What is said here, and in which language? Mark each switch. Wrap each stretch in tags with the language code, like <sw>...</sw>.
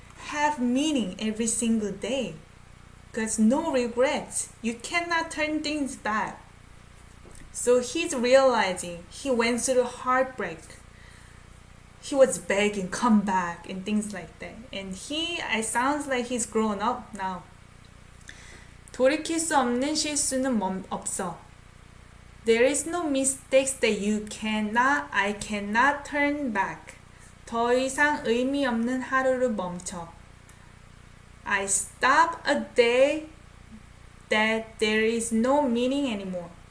<en>Have meaning every single day. Because no regrets. You cannot turn things back. So he's realizing he went through heartbreak. He was begging, come back, and things like that. And it sounds like he's grown up now.</en> <ko>돌이킬 수 없는 실수는 없어.</ko> <en>There is no mistakes that I cannot turn back.</en> <ko>더 이상 의미 없는 하루를 멈춰.</ko> <en>I stop a day that there is no meaning anymore.</en>